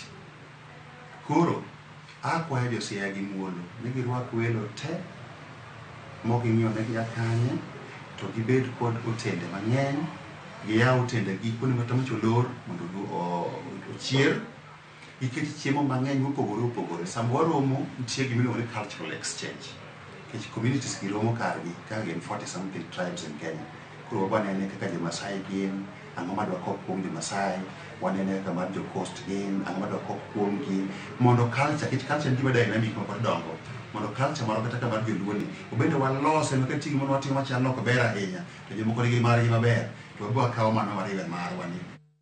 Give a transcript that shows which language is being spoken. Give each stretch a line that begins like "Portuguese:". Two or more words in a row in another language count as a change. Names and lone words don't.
Luo (Kenya and Tanzania): Koro akwayo jo Siaya gi muolo ni girwak welo te moking'iyo ne jakanye to gibed kod otende mang'eny, giyaw otende gi kuonde matamocho lor mondo ochier, giket chiemo mang'eny mopogore opogore. Sama waromo nitie gimiluongo ni
English: cultural exchange,
Luo (Kenya and Tanzania): nikech communities gi romo kargi ka gin
English: 40 something tribes in Kenya.
Luo (Kenya and Tanzania): Koro wanene kaka jo Masai gin, ang'o madwa kok kuom jo Masai, wanene kaka mar jo Coast gin, ang'o madwa kok kuom gi, mondo culture, kich culture gima dynamic ma pod dongo, mondo culture moro kata ka mar jo Luo ni obende walose makati gima watimo machal ok ber ahinya, to jomoko nigi margi maber, to wabiro kawo mano wariwe marwa ni